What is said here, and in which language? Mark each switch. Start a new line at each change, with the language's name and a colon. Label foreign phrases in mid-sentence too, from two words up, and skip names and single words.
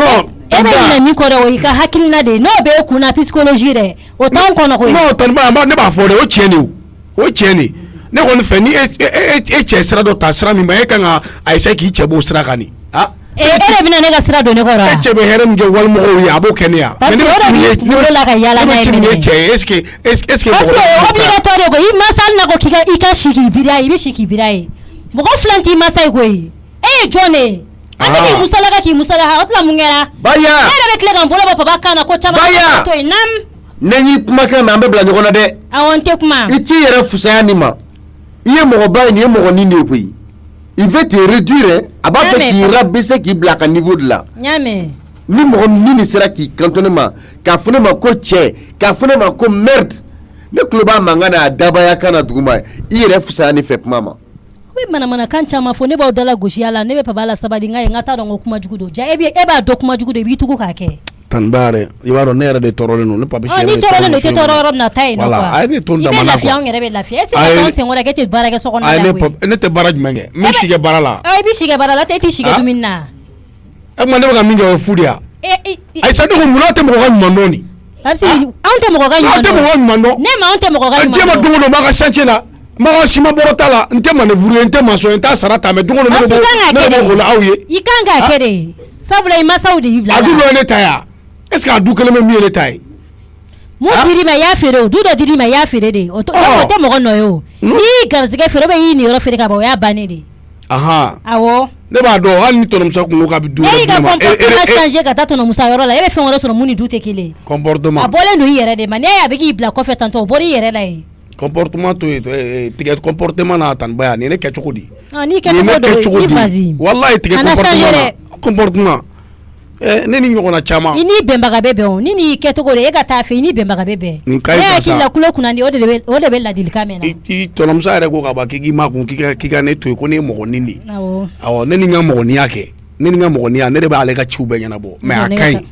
Bambara: e bɛ ɲinɛ min kɔ dɛ o y'i ka hakilina de ye n'o bɛ e kunna
French: psychologie
Bambara: dɛ o t'anw kɔnɔ koyi. non tanba ne b'a fɔ dɛ o tiɲɛ de o tiɲɛ de ne kɔni fɛ ni e cɛ sira dɔ ta sira min ma e kan ka a
French: essayer
Bambara: k'i cɛ b'o sira kan ni ah. e de bɛna ne ka sira don ne kɔrɔ wa. e cɛ bɛ hɛrɛ min kɛ walimɔgɔw ye a b'o kɛ ne ya.
French: parce que
Bambara: o de b'i kunkolo la ka yaala n'a ye minɛ. ne bɛ cɛ ye
French: est ce que. parce que obligatoire
Bambara: de ko i mansa hali n'a ko k'i ka si k'i biri a ye i bɛ si k'i biri a ye mɔgɔ filan t'i mansa ye koyi e ye jɔn de ye. an bɛ k'i musalaka k'i musalaka o tila mun kɛra. Baya. ne yɛrɛ bɛ tila ka n bolo bɔ papa kan na ko caman. Baya. to yen naam. ne y'i kumakan mɛn an bɛ bila ɲɔgɔn na dɛ. awɔ n tɛ kuma. i t'i yɛrɛ fisaya nin ma i ye mɔgɔba ye nin ye mɔgɔ nin de ye koyi
French: il veut te réduire
Bambara: a b'a fɛ k'i rabaisser k'i bila a ka niveau de la. n y'a mɛn. ni mɔgɔ min nin sera k'i kanto ne ma k'a fɔ ne ma ko cɛ k'a fɔ ne ma ko merde ne tulo b'a mankan na a dabaya kan na duguma i yɛrɛ fisaya ne fɛ kuma ma. bɛ manamanakan caman fɔ ne b'aw dala gosiya la ne bɛ papa la sabali n ka ye n ka t'a dɔn ko kuma jugu don ja e b'a dɔn kuma jugu don i b'i tugu k'a kɛ. tanba yɛrɛ i b'a dɔn ne yɛrɛ de tɔɔrɔlen don ne papa si yɛrɛ de tɔɔrɔlen don i tɛ tɔɔrɔ yɔrɔ min na taa yen nɔ quoi a ye ne to n dama na quoi i bɛ lafiya anw yɛrɛ bɛ lafiya
French: est ce que
Bambara: k'anw sen kɔrɔ k'e tɛ baara kɛ so kɔnɔ la koyi. ne tɛ baara jumɛn kɛ n bɛ si kɛ baara la. i bɛ si kɛ baara la e tɛ si kɛ dumuni na. e kuma ne bɛ ka min kɛ o ye fu de ye. ayisa ne ko munna tɛ mɔgɔ ka ɲuman dɔn ni.
French: parce que
Bambara: anw tɛ mɔgɔ ka ɲuman dɔn. anw tɛ mɔgɔ ɲuman dɔn. ne ma anw tɛ mɔgɔ ka ɲuman dɔn. diɲɛ ma don o don n b'a ka chantier la n b'a ka ciment bɔrɔ t'a la n tɛ manœuvre ye n tɛ maçon ye n t'a sara ta mais don o don ne bɛ bɔ o la aw ye. i kan k'a kɛ de sabula i mansaw de y'i bila la. a du dɔ ye ne ta ye wa
French: est ce que
Bambara: a du kelen bɛ min ye ne ta ye. mun dir'i ma i y'a feere o du dɔ dir'i ma i y'a feere de o tɛ mɔgɔ nɔ ye o n'i y'i garizɛgɛ feere
French: ou bien
Bambara: i y'i niyɔrɔ feere ka ban o y'a bannen de. awɔ. ne b'a dɔn hali ni tɔnɔmuso kun ko k'a bɛ du wɛrɛ di ne ma. e y'i ka comportement changer ka taa tɔnɔmuso yɔrɔ la e bɛ fɛn wɛrɛ sɔrɔ mun ni du tɛ kelen ye. comportement a bɔlen don i yɛrɛ de ma n'i y'a ye a bɛ k'i bila kɔfɛ tantɔ o bɔra i yɛrɛ la ye. comportement to ye tigɛ comportement na tanba ya nin ye ne kɛ cogo di. n'i kɛ cogo don i vas-y. walayi tigɛ comportement ne ni ɲɔgɔnna caman. i ni bɛnbaga bɛ bɛn o ni n'i kɛcogo de e ka taa fɛ i ni bɛnbaga bɛ bɛn. nin ka ɲi sa. ne hakili la kulo kunnandi o de bɛ ladilikan mɛn na. i tɔnɔmuso yɛrɛ ko ka ban k'i ma kun k'i ka ne to yen ko ne ye mɔgɔnin de ye. awɔ ne ni n ka mɔgɔninya kɛ ne ni n ka mɔgɔninya ne de b'ale ka ciw bɛɛ ɲɛnabɔ mais a ka ɲi.